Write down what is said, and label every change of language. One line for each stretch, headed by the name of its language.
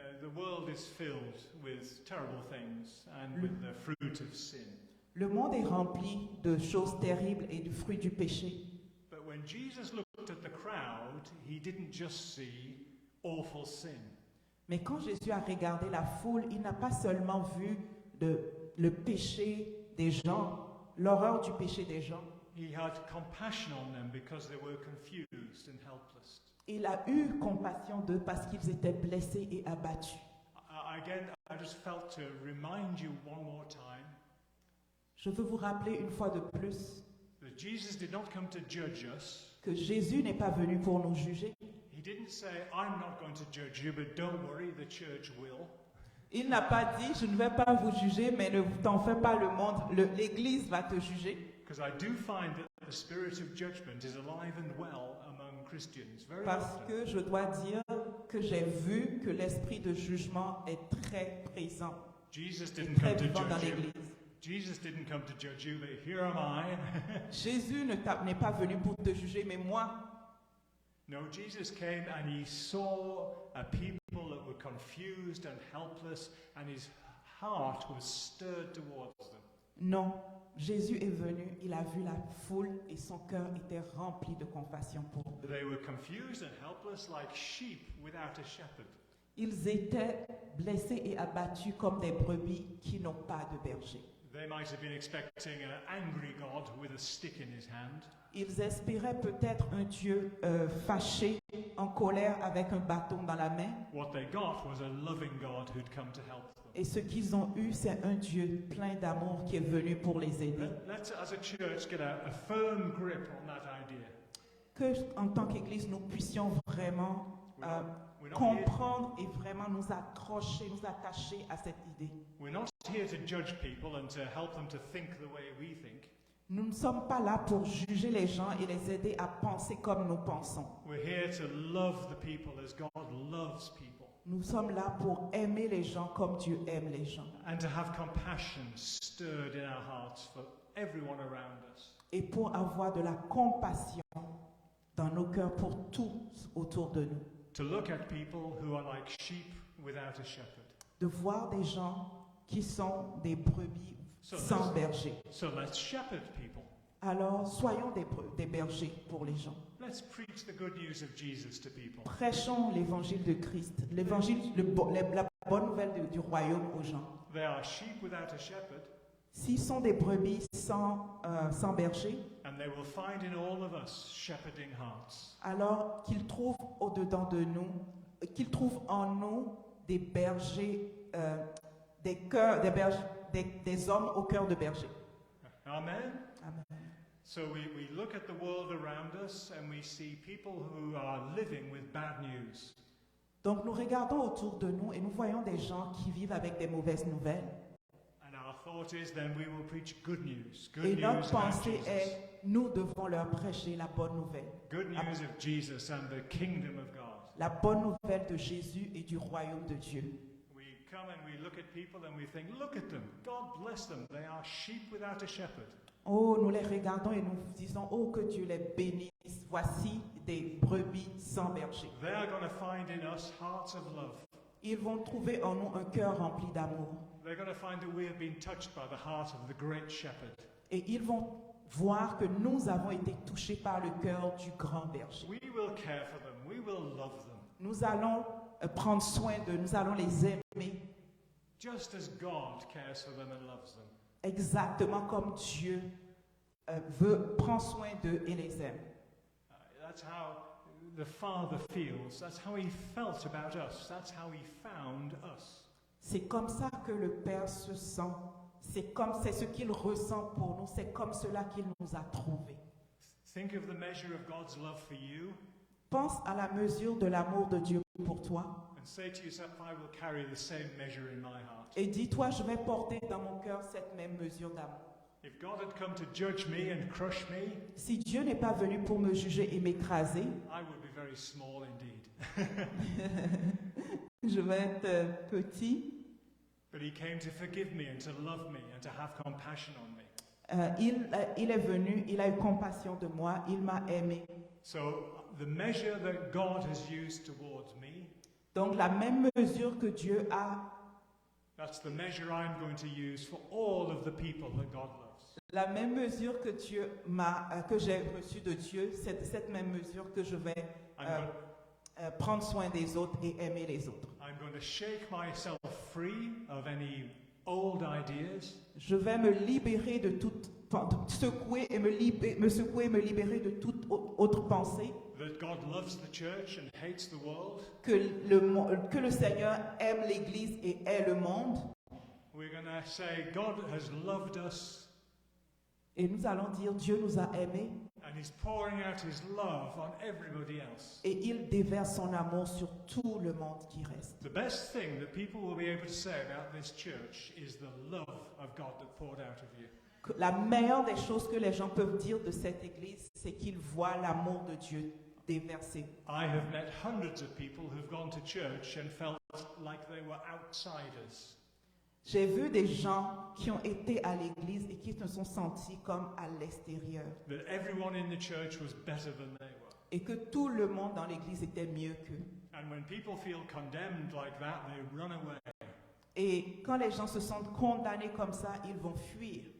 English: The world is filled with terrible things and with the fruit of sin.
French: Le monde est rempli de choses terribles et du fruit du péché.
English: But when Jesus looked at the crowd, he didn't just see awful sin.
French: Mais quand Jésus a regardé la foule, il n'a pas seulement vu le péché des gens, l'horreur du péché des gens.
English: He had compassion on them because they were confused and helpless.
French: Il a eu compassion d'eux parce qu'ils étaient blessés et abattus.
English: Again, I just felt to remind you one more time
French: Je veux vous rappeler une fois de plus
English: that Jesus did not come to judge us.
French: que Jésus n'est pas venu pour nous juger.
English: He didn't say, I'm not going to judge you, but don't worry, the church will.
French: Il n'a pas dit, je ne vais pas vous juger, mais ne t'en fais pas, le monde, l'Église va te juger.
English: Because I do find that the spirit of judgment is alive and well among Christians very
French: Parce
English: often.
French: que je dois dire que j'ai vu que l'esprit de jugement est très présent
English: Jesus
French: et
English: didn't
French: très
English: come to
French: vivant dans
English: judge you.
French: l'Église.
English: Jesus didn't come to judge you, but here am I.
French: Jésus n'est pas venu pour te juger, mais moi,
English: No, Jesus came and he saw a people that were confused and helpless, and his heart was stirred towards them.
French: non. Jésus est venu, il a vu la foule et son cœur était rempli de compassion pour eux.
English: They were confused and helpless like sheep without a shepherd.
French: Ils étaient blessés et abattus comme des brebis qui n'ont pas de berger.
English: They might have been expecting an angry God with a stick in his hand.
French: Ils espéraient peut-être un Dieu fâché, en colère, avec un bâton dans la main.
English: What they got was a loving God who'd come to help them.
French: Et ce qu'ils ont eu, c'est un Dieu plein d'amour qui est venu pour les aider.
English: Let's, as a church, get a firm grip on that idea.
French: Que, en tant qu'Église, nous puissions vraiment
English: We're not
French: comprendre et vraiment nous accrocher, nous attacher à cette idée.
English: We're not here to judge people and to help them to think the way we think.
French: Nous ne sommes pas là pour juger les gens et les aider à penser comme nous pensons.
English: We're here to love the people as God loves people.
French: Nous sommes là pour aimer les gens comme Dieu aime les gens.
English: And to have compassion stirred in our hearts for everyone around us.
French: Et pour avoir de la compassion dans nos cœurs pour tous autour de nous.
English: To look at people who are like sheep without a shepherd.
French: De voir des gens qui sont des brebis sans berger.
English: So let's shepherd people.
French: Alors, soyons des bergers pour les gens.
English: Let's preach the good news of Jesus to people.
French: Prêchons l'évangile de Christ, la bonne nouvelle du royaume aux gens.
English: They are sheep without a shepherd,
French: S'ils sont des brebis sans berger,
English: and they will find in all of us shepherding hearts.
French: alors qu'ils trouvent au-dedans de nous, qu'ils trouvent en nous des bergers, des hommes au cœur de berger.
English: Amen?
French: Amen.
English: So we look at the world around us and we see people who are living with bad news.
French: Donc nous regardons autour de nous et nous voyons des gens qui vivent avec des mauvaises nouvelles.
English: And our thought is then we will preach good news. Good
French: Et
English: news
French: notre
English: about
French: pensée
English: Jesus.
French: est, nous devons leur prêcher la bonne nouvelle.
English: Good news of Jesus and the kingdom of God.
French: La bonne nouvelle de Jésus et du royaume de Dieu.
English: We come and we look at people and we think, look at them. God bless them. They are sheep without a shepherd.
French: Oh, nous les regardons et nous disons, oh, que Dieu les bénisse. Voici des brebis sans berger.
English: They are going to find in us hearts of love.
French: Ils vont trouver en nous un cœur rempli d'amour.
English: They're going to find that we have been touched by the heart of the great shepherd.
French: Et ils vont voir que nous avons été touchés par le cœur du grand berger.
English: We will care for them. we will love them.
French: Nous allons prendre soin d'eux, nous allons les aimer
English: Just as God cares for them and loves them.
French: exactement comme Dieu prend soin d'eux et les aime.
English: That's how the Father feels. That's how He felt about us. That's how He found us.
French: C'est comme ça que le Père se sent. C'est ce qu'il ressent pour nous. C'est comme cela qu'il nous a trouvés.
English: Think of the measure of God's love for you
French: Pense à la mesure de l'amour de Dieu pour toi
English: and say to yourself, I will carry the same measure in my heart.
French: et dis-toi, je vais porter dans mon cœur cette même mesure d'amour.
English: If God had come to judge me and crush me,
French: Si Dieu n'est pas venu pour me juger et m'écraser,
English: I would be very small indeed.
French: je vais être petit.
English: But He came to forgive me and to love me and to have compassion on me.
French: Il est venu, il a eu compassion de moi, il m'a aimé.
English: So the measure that God has used towards me,
French: Donc la même mesure que Dieu a,
English: that's the measure I'm going to use for all of the people that God loves.
French: la même mesure que que j'ai reçue de Dieu, c'est cette même mesure que je vais prendre soin des autres et aimer les autres.
English: I'm going to shake myself free of any old ideas.
French: Je vais me libérer de toute, secouer et me libérer de toute autre pensée.
English: That God loves the church and hates the world.
French: Que le Seigneur aime l'Église et hait le monde.
English: We're going to say God has loved us.
French: Et nous allons dire Dieu nous a aimés.
English: And He's pouring out His love on everybody else.
French: Et il déverse son amour sur tout le monde qui reste.
English: The best thing that people will be able to say about this church is the love of God that poured out of you.
French: La meilleure des choses que les gens peuvent dire de cette église, c'est qu'ils voient l'amour de Dieu déversé.
English: I have met hundreds of people who've gone to church and felt like they were outsiders.
French: J'ai vu des gens qui ont été à l'église et qui se sont sentis comme à l'extérieur.
English: That everyone in the church was better than they were.
French: Et que tout le monde dans l'église était mieux qu'eux.
English: And when people feel condemned like that, they run away.
French: Et quand les gens se sentent condamnés comme ça, ils vont fuir.